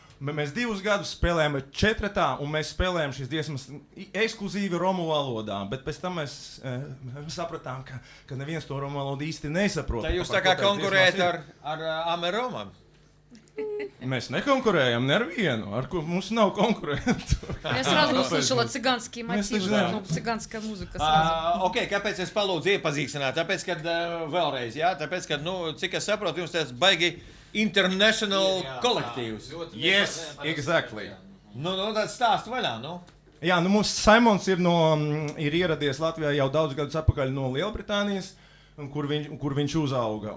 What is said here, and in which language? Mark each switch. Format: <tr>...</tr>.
<lv>Mēs 2 gadus spēlējām 4. un mēs spēlējām šīs dziesmas ekskluzīvi romu valodā, bet pēc tam mēs sapratām, ka neviens to romu valodu īsti nesaprot. Tā jūs tā kā konkurējat ar Ameromam? Mēs nekonkurējam nevienu, ar ko mums nav konkurentu.</lv> <ru>Я сразу услышала цыганские мотивы, слышали. ну, цыганская музыка сразу.</ru> <lv>Ok, kāpēc es palūdzu iepazīstināt? Tāpēc, kad vēlreiz, jā, tāpēc, kad, nu, cik es saprotu, jums tāds baigi international kolektīvs.</lv> <en>Yes, exactly.</en> <lv>Nu, tāds stāst vaļā, nu. Jā, nu mums Saimons ir ieradies Latvijā jau daudz gadus atpakaļ no Lielbritānijas, kur viņš uzauga.</lv>